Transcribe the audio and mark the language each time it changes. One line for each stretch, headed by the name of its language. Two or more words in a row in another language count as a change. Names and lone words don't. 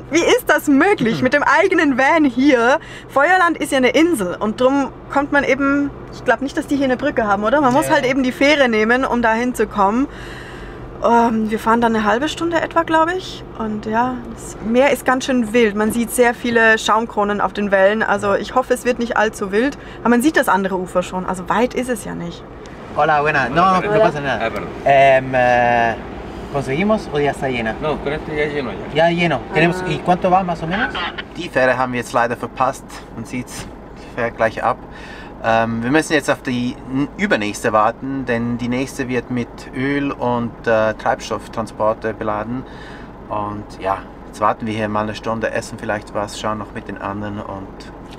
German: Wie ist das möglich mit dem eigenen Van hier? Feuerland ist ja eine Insel und darum kommt man eben, ich glaube nicht, dass die hier eine Brücke haben, oder? Man muss halt eben die Fähre nehmen, um da hinzukommen. Wir fahren dann eine halbe Stunde etwa, glaube ich. Und ja, das Meer ist ganz schön wild. Man sieht sehr viele Schaumkronen auf den Wellen. Also ich hoffe, es wird nicht allzu wild. Aber man sieht das andere Ufer schon. Also weit ist es ja nicht.
Spanish: Hola, buena. No, no pasa nada. ¿Conseguimos o ya está llena? No, con este ya lleno ya. Ja, lleno. ¿Y cuánto va más o menos?
German: Die Fähre haben wir jetzt leider verpasst. Man sieht, die fährt gleich ab. Wir müssen jetzt auf die übernächste warten, denn die nächste wird mit Öl und Treibstofftransporte beladen. Und ja, jetzt warten wir hier mal eine Stunde, essen vielleicht was, schauen noch mit den anderen und...